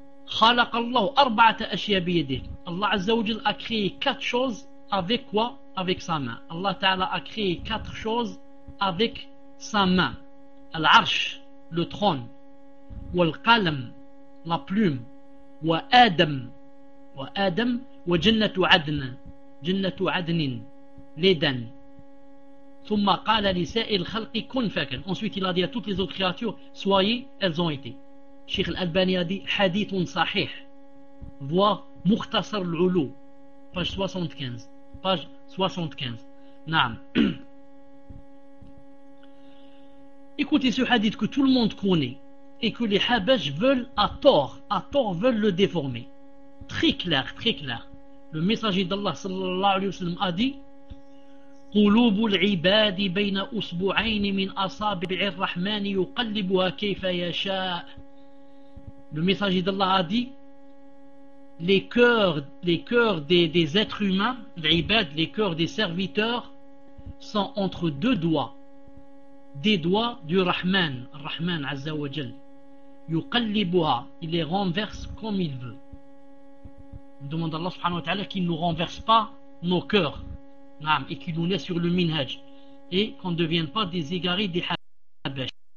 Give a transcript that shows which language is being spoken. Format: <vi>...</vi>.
<ar>خلق الله أربعة أشياء بيده. الله عز وجل</ar> <fr>a créé quatre choses avec quoi? Avec sa main. Allah Ta'ala a créé quatre choses avec sa main. العرش, le trône. والقلم, la plume.</fr> <ar>وآدم, وآدم. وجنة عدن, جنة عدن, l'Eden. ثُمَّ قَالَ لِسَائِ الْخَلْقِ كُنْ فَكَنْ.</ar> <fr>Ensuite, il a dit à toutes les autres créatures, soyez, elles ont été. Cheikh Al-Albani a dit,</fr> <ar>hadithun sahih.</ar> <fr>Voir Mukhtasar al-Ulu, page 75. Page 75. Naam. Écoutez ce hadith que tout le monde connaît et que les Habash veulent à tort veulent le déformer. Très clair, très clair. Le messager d'Allah sallallahu alayhi wa sallam a dit,</fr> <ar>قلوب العباد بين أسبوعين من أصابع الرحمن يقلبها كيف يشاء.</ar> <fr>Le messager d'Allah a dit, les cœurs des êtres humains, العباد, les cœurs des serviteurs, sont entre deux doigts, des doigts du Rahman, Rahman Azza wa Jal. يقلبها, il les renverse comme il veut. On demande à Allah subhanahu wa ta'ala qu'il ne nous renverse pas nos cœurs et qu'il nous laisse sur le minhaj et qu'on ne devienne pas des égarés des habesh.</fr>